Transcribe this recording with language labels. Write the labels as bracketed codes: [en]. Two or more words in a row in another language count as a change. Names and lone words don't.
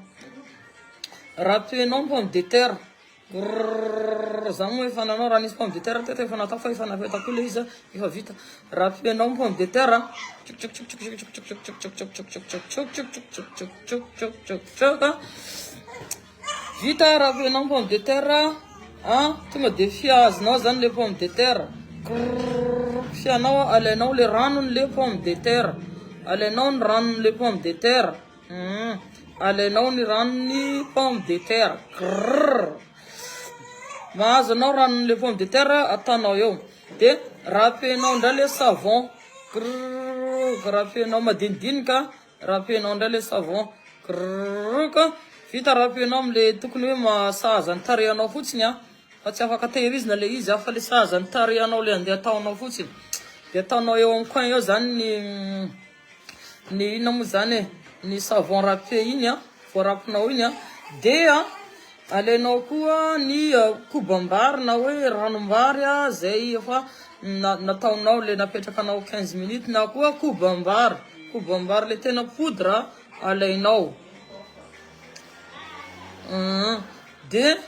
[mg] Rapenao ny [fr] pomme de terre. [mg] Zany moa efa nanao raha nisy [fr] pomme de terre [mg] teto efa natao fa efa napetako le izy efa vita. Rapenao ny [fr] pomme de terre. [mg] Vita rapenao ny [fr] pomme de terre. [mg] Tonga de fiazinao zany le [fr] pomme de terre. [mg] Fianao alainao le ranony le [fr] pomme de terre. [mg] Alainao ny ranony le [fr] pomme de terre. [mg] Alainao ny ranony [fr] pomme de terre. [mg] Mahazo anao ranony le [fr] pomme de terre [mg] atanao eo. De rapenao ndray le savon. Rapenao madinidinika. Rapenao ndray le savon. grrrrka vita rapenao amle tokony hoe masahaza ny tarehanao fotsiny a fa tsy afaka tehirizina le izy a fa le sahaza ny tarehanao le andeha ataonao fotsiny de ataonao eo amin'ny coin eo zany ny inona moa zany e ny [fr] savon râpé [mg] iny a voarapinao iny a de a alainao koa ny kobam-bary na hoe ranom-bary a zay efa nataonao le napetrakanao 15 minutes na koa kobam-bary le tena poudre alainao de